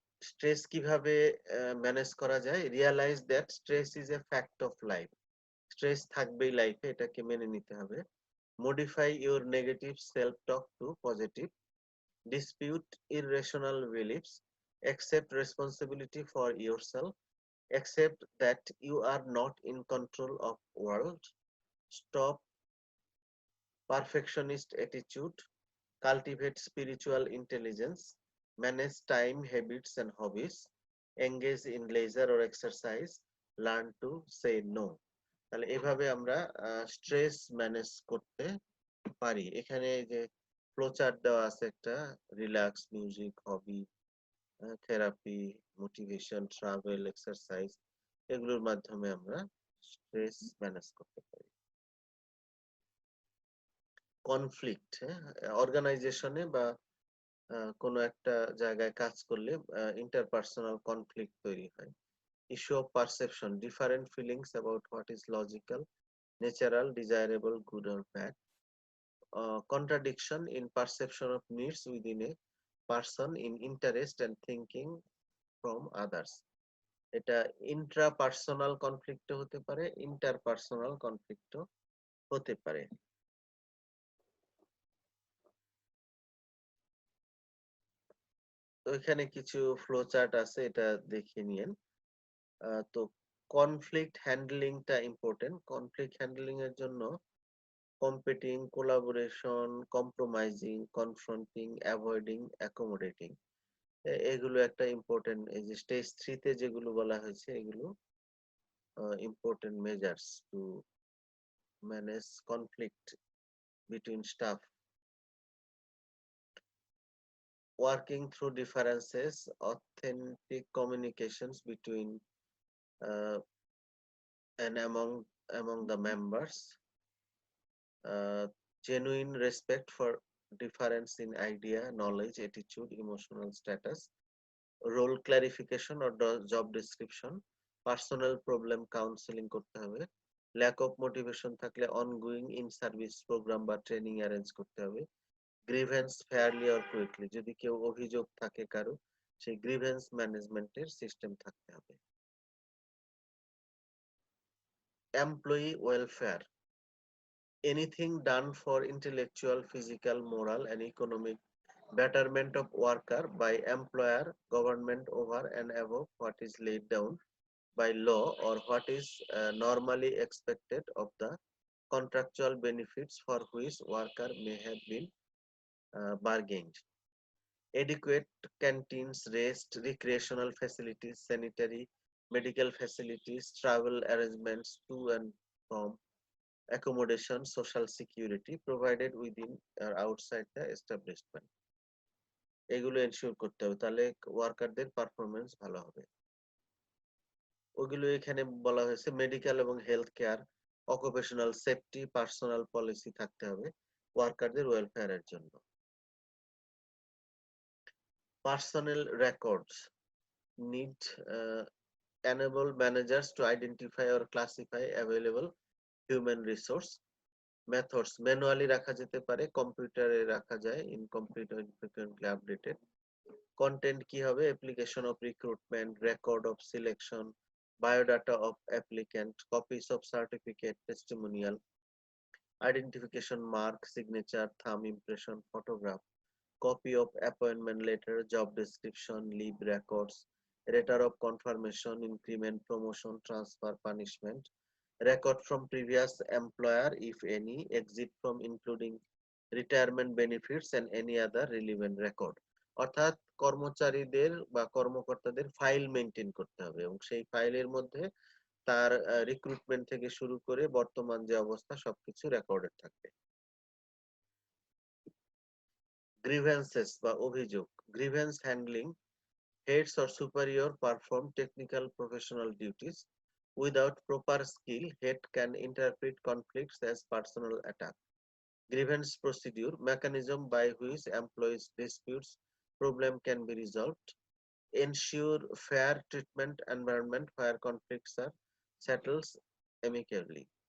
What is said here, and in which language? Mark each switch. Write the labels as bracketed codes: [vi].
[bn] Stress কিভাবে manage করা যায়? [en] Realise that stress is a fact of life. [bn] Stress থাকবেই লাইফে, এটাকে মেনে নিতে হবে। [en] Modify your negative self talk to positive. Dispute irrational beliefs. Accept responsibility for yourself. Accept that you are not in control of world. Stop perfectionist attitude. Cultivate spiritual intelligence. Manage time, habits, and hobbies. Engage in leisure or exercise. Learn to say no. [bn] তাহলে এভাবে আমরা stress manage করতে পারি। এখানে যে flowchart দেওয়া আছে একটা, রিল্যাক্স, মিউজিক, হবি, থেরাপি, মোটিভেশন, ট্রাভেল, এক্সারসাইজ, এগুলোর মাধ্যমে আমরা স্ট্রেস ম্যানেজ করতে পারি। কনফ্লিক্ট, অর্গানাইজেশনে বা কোনো একটা জায়গায় কাজ করলে ইন্টারপার্সোনাল কনফ্লিক্ট তৈরি হয়। [en] Issue of perception, different feelings about what is logical, natural, desirable, good or bad. Contradiction in perception of needs within a person, in interest and thinking from others. [bn] এটা ইন্ট্রাপার্সোনাল কনফ্লিক্ট হতে পারে, interpersonal conflict হতে পারে। তো এখানে কিছু flow chart আছে, এটা দেখে নিয়েন। তো কনফ্লিক্ট হ্যান্ডলিংটা ইম্পর্টেন্ট। কনফ্লিক্ট হ্যান্ডলিং এর জন্য competing, collaboration, compromising, কনফ্রন্টিং, avoiding, accommodating, এগুলো একটা ইম্পর্টেন্ট। এই যে স্টেজ 3 তে যেগুলো বলা হয়েছে, এগুলো important measures to manage conflict between staff. [en] Working through differences, authentic communications between uh, and among the members, genuine respect for difference in idea, knowledge, attitude, emotional status, role clarification or job description, personal problem counseling [bn] করতে হবে। [en] lack of motivation [bn] থাকলে [en] ongoing in service program [bn] বা training arrange করতে হবে। Grievance fairly or quickly, যদি কেউ অভিযোগ থাকে কারো, সেই গ্রিভেন্স ম্যানেজমেন্টের সিস্টেম থাকতে হবে। [en] Employee welfare, anything done for intellectual, physical, moral and economic betterment of worker by employer, government over and above what is laid down by law or what is normally expected of the contractual benefits for which worker may have been bargained. Adequate canteens, rest, recreational facilities, sanitary, medical facilities, travel arrangements to and from, accommodation, social security provided within or outside the establishment. [bn] এগুলো ensure করতে হবে, তাহলে ওয়ার্কারদের performance ভালো হবে। ওগুলো এখানে বলা হয়েছে মেডিকেল এবং health care, occupational safety, personal policy থাকতে হবে ওয়ার্কারদের ওয়েলফেয়ারের জন্য। [en] Personal records need enable managers to identify or classify available human resource. Methods, manually [bn] রাখা যেতে পারে, কম্পিউটারে রাখা যায়, [en] incomplete or infrequently updated. [bn] Content কি হবে? [en] Application of recruitment, record of selection, biodata of applicant, copies of certificate, testimonial, identification mark, signature, thumb impression, photograph, copy of appointment letter, job description, leave records, letter of confirmation, increment, promotion, transfer, punishment, record from previous employer if any, exit from including retirement benefits and any other relevant record. [bn] অর্থাৎ কর্মচারীদের বা কর্মকর্তাদের file maintain করতে হবে এবং সেই ফাইলের মধ্যে তার রিক্রুটমেন্ট থেকে শুরু করে বর্তমান যে অবস্থা সবকিছু রেকর্ডেড থাকবে। [en] grievances [bn] বা অভিযোগ, [en] Grievance handling, heads or superior perform technical professional duties without proper skill, head can interpret conflicts as personal attack. Grievance procedure, mechanism by which employees disputes problem can be resolved, ensure fair treatment environment where conflicts are settled amicably.